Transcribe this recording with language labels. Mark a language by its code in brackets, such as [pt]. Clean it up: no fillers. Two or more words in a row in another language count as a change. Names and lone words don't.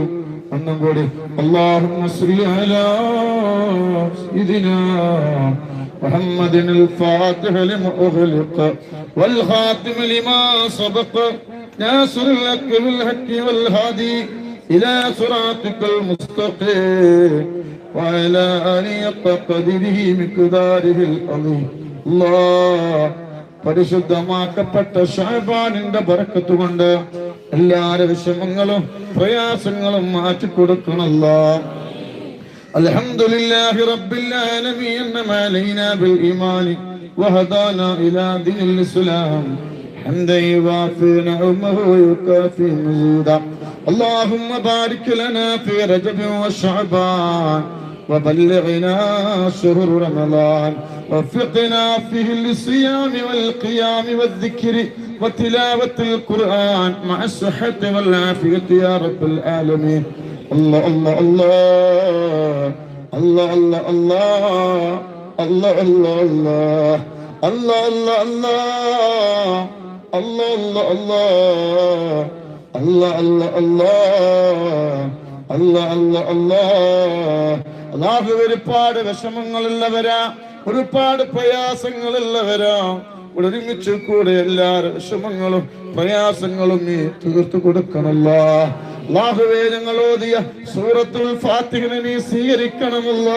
[ar] اللهم صل على سيدنا محمد الفاتح لما أغلق والخاتم لما سبق ناصر الحق بالحق والهادي إلى صراطك المستقيم وعلى آله قدره مقداره العظيم. [ml] الله പരിശുദ്ധമാക്കപ്പെട്ട ശഅബാനിന്റെ ബറക്കത്ത് കൊണ്ട് എല്ലാവരുടെ വിഷമങ്ങളും പ്രയാസങ്ങളും മാറ്റിക്കൊടുക്കണല്ലോ. [ar] الحمد لله رب العالمين علينا بالإيمان وهدانا إلى دين الإسلام حمدا يوافي نعمه ويكافئ مزيده. اللهم بارك لنا في رجب وشعبان وبلغنا شهر رمضان وفقنا فيه للصيام والقيام والذكر وتلاوة القرآن مع الصحة والعافية يا رب العالمين. الله الله الله الله الله الله الله الله الله الله الله الله الله الله الله الله. [ml] അല്ലാഹു ഒരുപാട് വിഷമങ്ങളുള്ളവരാ, ഒരുപാട് പ്രയാസങ്ങളുള്ളവരാ. ഒരുമിച്ച് കൂടെ എല്ലാ വിഷമങ്ങളും പ്രയാസങ്ങളും നീ തീർത്തു കൊടുക്കണല്ലോ. അല്ലാഹുവേ, ഞങ്ങൾ ഓതിയ സൂറത്തുൽ ഫാത്തിഹയെ നീ സ്വീകരിക്കണമല്ലോ.